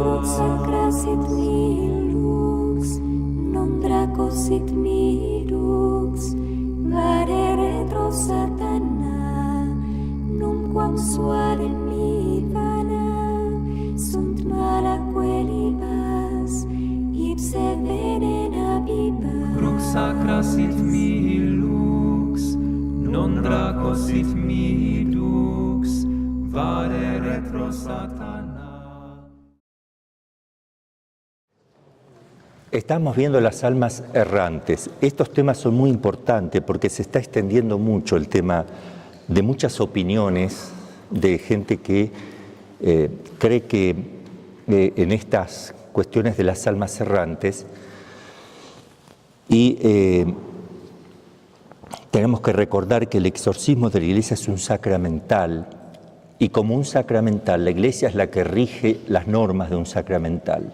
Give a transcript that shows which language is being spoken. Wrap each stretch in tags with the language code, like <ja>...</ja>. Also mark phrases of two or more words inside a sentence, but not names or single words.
<la>Crux sacra sit mihi lux, non draco sit mihi lux, vade retro satana, numquam suare mihi vana, sunt mala quelibas, ipse venena bibas. Crux sacra sit mihi lux, non draco sit mihi lux, vade retro satana.</la> <es>Estamos viendo las almas errantes. Estos temas son muy importantes porque se está extendiendo mucho el tema de muchas opiniones de gente que cree que en estas cuestiones de las almas errantes y tenemos que recordar que el exorcismo de la Iglesia es un sacramental y como un sacramental la Iglesia es la que rige las normas de un sacramental.</es>